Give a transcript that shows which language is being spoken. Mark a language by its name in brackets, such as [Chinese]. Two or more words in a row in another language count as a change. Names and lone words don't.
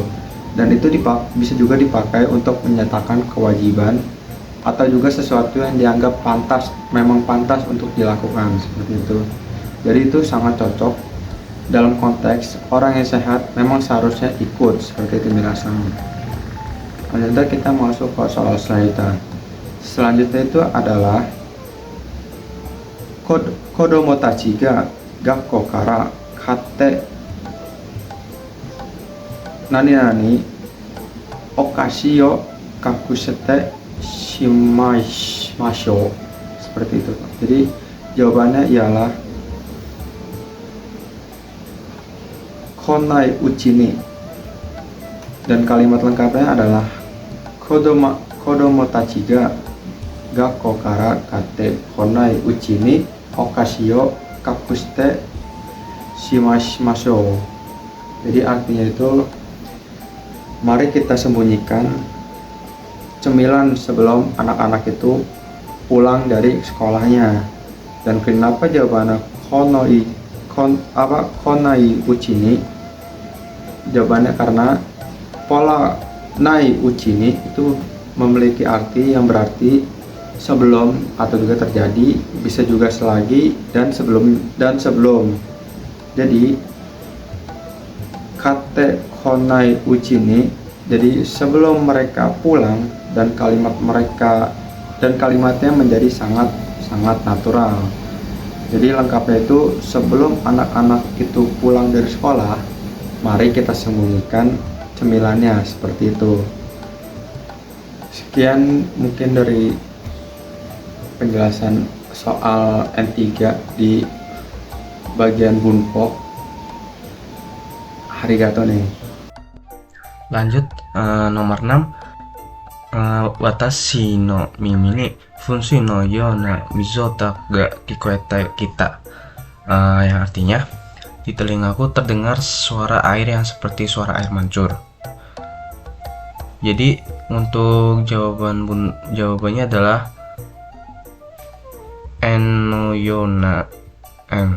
[Indonesian] Dan itu bisa juga dipakai untuk menyatakan kewajiban atau juga sesuatu yang dianggap pantas, memang pantas untuk dilakukan, seperti itu. Jadi itu sangat cocok dalam konteks orang yang sehat memang seharusnya ikut, seperti itu minasan. Selanjutnya kita masuk ke soal selanjutnya. Selanjutnya itu adalah [Japanese] 子供 たち が 学校 から 帰って なに お菓子 を 隠して しましょう, [Indonesian] seperti itu. Jadi jawabannya ialah [Japanese] 来ない うち に, [Indonesian] dan kalimat lengkapnya adalah [Japanese] 子供 たち が 学校 から 帰って 来ない うち に お菓子 を 隠して しましょう. [Indonesian] Jadi artinya itu, mari kita sembunyikan cemilan sebelum anak-anak itu pulang dari sekolahnya. Dan kenapa jawabannya [Japanese] 来ない うち に? [Indonesian] Jawabannya karena pola [Japanese] ない うち に [Indonesian] itu memiliki arti yang berarti sebelum atau juga terjadi, bisa juga selagi dan sebelum. [Japanese] Jadi 帰って 来ない うち に, [Indonesian] jadi sebelum mereka pulang, dan kalimatnya menjadi sangat natural. Jadi lengkapnya itu, sebelum anak-anak itu pulang dari sekolah, mari kita sembunyikan cemilannya, seperti itu. Sekian mungkin dari penjelasan soal N3 di bagian bunpo. Arigato nih. Lanjut, nomor 6. [Japanese] 私 の 耳 に 噴水 の ような 水音 が 聞こえて きた. [Indonesian] Yang artinya, di telingaku terdengar suara air yang seperti suara air mancur. Jadi untuk jawabannya adalah enoyona n.